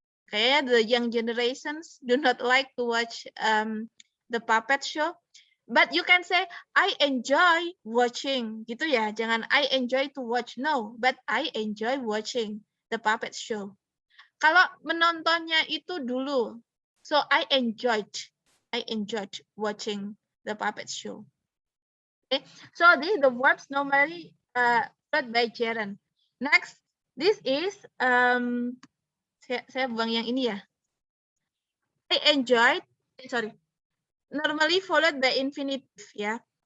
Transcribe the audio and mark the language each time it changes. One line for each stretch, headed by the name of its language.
Indonesian: Kayaknya
English: the young generations do not like to watch the puppet show. But you can say, I enjoy watching.
Indonesian: Gitu ya, jangan
English: I enjoy to watch. No, but I enjoy watching the puppet show.
Indonesian: Kalau menontonnya itu dulu.
English: So I enjoyed watching the puppet show. Okay, so these the verbs normally followed by gerund. Next, this is
Indonesian: saya buang yang ini ya.
English: I enjoyed, normally followed by infinitive ya.